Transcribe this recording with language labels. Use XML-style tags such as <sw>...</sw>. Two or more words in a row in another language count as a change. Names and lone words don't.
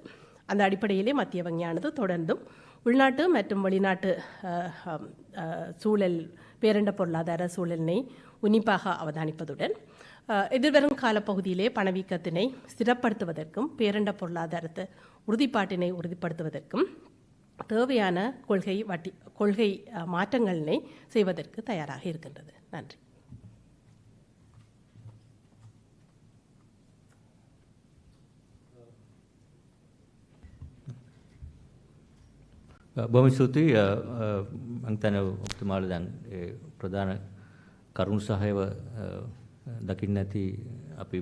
<ta>அந்த அடிப்படையிலே மத்திய வங்கியானது தொடர்ந்தும் உள்நாட்டு மற்றும் வெளிநாட்டு சூழல் பேரண்ட பொருளாதார சூழலினை உன்னிப்பாக அவதானிப்பதுடன் எதிர்வரும் காலப்பகுதியிலே பணவீக்கத்தினை ஸ்திரப்படுத்துவதற்கும் பேரண்ட பொருளாதாரத்தை உறுதிப்பாட்டினை உறுதிப்படுத்துவதற்கும் தேவையான கொள்கை மாற்றங்களினை செய்வதற்கு தயாராக இருக்கின்றது. நன்றி.</ta> <si>බොහොම ස්තුතියි මම හිතන්නේ ඔබතුමාලා දැන් ඒ ප්‍රධාන කරුණු සහයව දකින්න ඇති අපි</si>